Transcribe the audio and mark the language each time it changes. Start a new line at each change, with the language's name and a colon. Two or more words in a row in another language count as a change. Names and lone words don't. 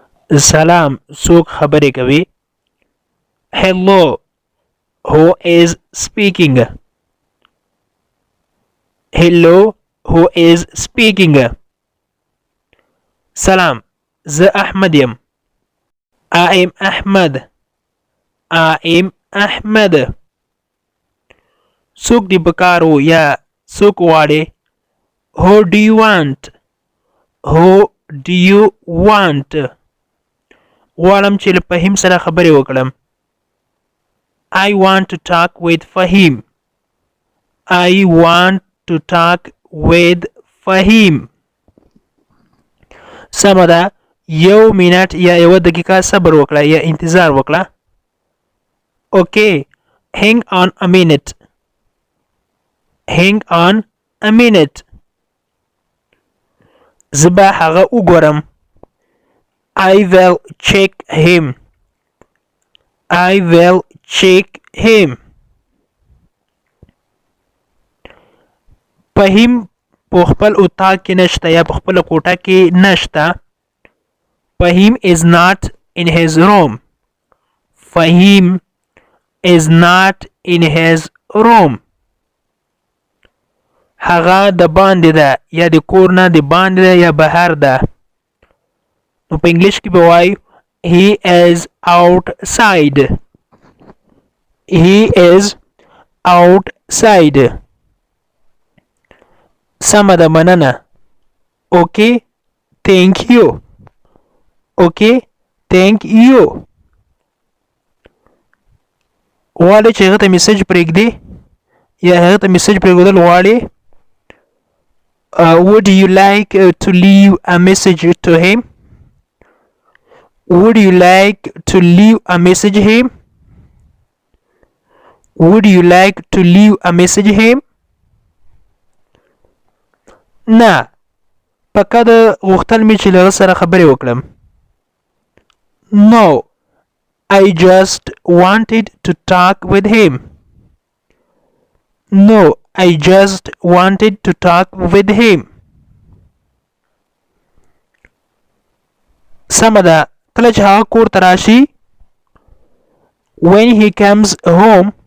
Pashto: سلام څوک خبرې کوي
English: hello who is speaking hello who is speaking
Pashto: سلام زه احمد یم
English: I am Ahmed I am Ahmed
Pashto: څوک دی پکارو یا څوک غواړي
English: who do you want who do you want
Pashto: غواړم چې له فهیم سره خبرې وکړم
English: I want to talk with Fahim I want to talk with Fahim
Pashto: سمه ده یو منټ یا یو دقیقه صبر وکړه یا انتظار وکړه
English: Okay hang on a minute hang on a minute
Pashto: زه به هغه وګورم
English: I will check him I will check him
Pashto: فهیم په خپل اتاق کې نشته یا په خپل کوټه کې نشته
English: فهیم is not in his room فهیم is not in his room
Pashto: هغه د باندې ده یا د کور نه د باندې ده یا بهر ده نو په انګلیش کې به وایو
English: he is outside he is outside
Pashto: سمه ده مننه
English: okay thank you okay thank you
Pashto: غواړي چې هغه ته میسج پرېږدي یا هغه ته میسج پرېږدل غواړي
English: would you like to leave a message to him would you like to leave a message him would you like to leave a message him
Pashto: نه پکه د غوښتل مې چې له هغه سره خبرې وکړم
English: no I just wanted to talk with him no I just wanted to talk with him
Pashto: سمه ده کله چې هغه کور ته راشي
English: when he comes home